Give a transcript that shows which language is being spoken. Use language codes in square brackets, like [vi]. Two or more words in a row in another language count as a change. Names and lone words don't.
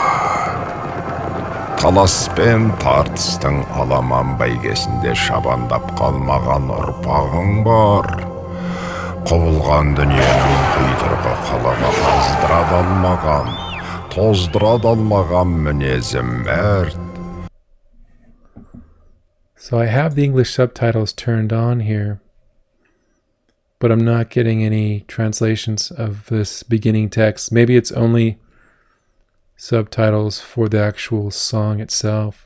[kk] Талас пен тартыстың аламан бәйгесінде шабандап қалмаған ұрпағың бар. Құбылған дүниенің құйтырғы қалаға тоздыра алмаған мінезім мәрт. [en] So I have the English subtitles turned on here, but I'm not getting any translations of this beginning text. Maybe it's only subtitles for the actual song itself.